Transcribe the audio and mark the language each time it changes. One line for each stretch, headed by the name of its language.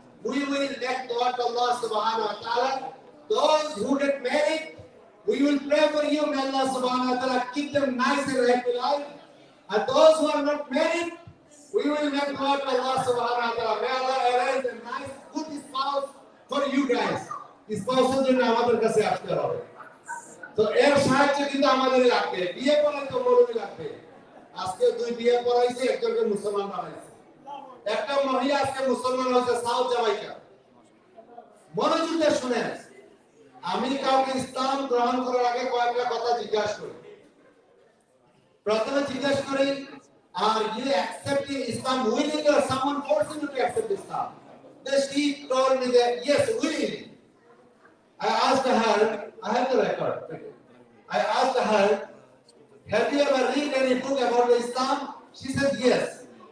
English: We will make dua to Allah subhanahu wa ta'ala. Those who get married, we will pray for you. May Allah subhanahu wa ta'ala keep them nice and happy life. And those who are not married, we will make dua to Allah subhanahu wa ta'ala. May Allah arrange a nice, good spouse for you guys.
Bangla: Spouses জন্য আমাদের কাছে আসতে হবে। তো এর সাহায্য কিন্তু আমাদেরই লাগবে। বিয়ে করাই তো মরুমি লাগবে। আজকে 2 বিয়ে করাইছে, একজনকে মুসলমান বানাইছে। একটা মহিলা আজকে মুসলমান হয়েছে সাউথ জামাইকা। মনোযোগ দিয়ে শুনেন। আমি কাউকে ইসলাম গ্রহণ করার আগে কয়েকটা কথা জিজ্ঞাসা করি। প্রথমে জিজ্ঞাসা করি,
English: are you accepting Islam willingly or someone forcing you to accept Islam? Then she told me that yes, willingly. I asked her, I have the record. I asked her, have you ever read any book about Islam? She said yes.